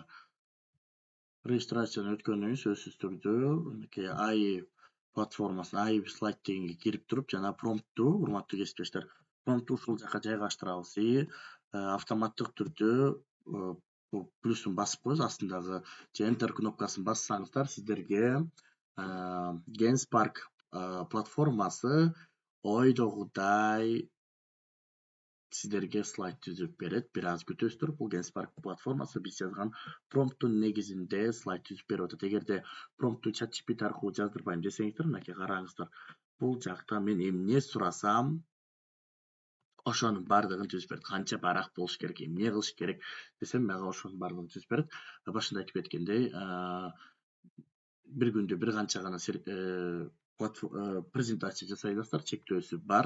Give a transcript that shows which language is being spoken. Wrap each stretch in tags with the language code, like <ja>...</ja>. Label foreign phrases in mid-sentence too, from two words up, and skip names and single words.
<ky>Регистрацияны өткөндөн кийин сөзсүз түрдө AI платформасына AI слайд дегенге кирип туруп, жана промптту, урматтуу кесиптештер, промптту ушул жака жайгаштырабыз. Автоматтык түрдө плюстун басып коебуз, астындагы же Enter кнопкасын бассаңыздар, сиздерге Genspark платформасы ойдогудай</ky> <kk>сіздерге слайд түзіп береді. Біраз күтесіздер. Бұл Genspark платформасы біз жазған промптың негізінде слайд түзіп беріп отыр. Егер де промптты ChatGPT арқылы жаздырмаймын десеңіздер, мынакей қараңыздар. Бұл жақта</kk> <ky>мен эмне сұрасам, ошонун бардыгын түзүп берет. Канча барак болуш керек, эмне кылыш керек десем, мага ошонун бардыгын түзүп берет. Башында айтып кеткендей, бир күндө бир канча гана презентация жасай аласыздар, чектөөсү бар.</ky>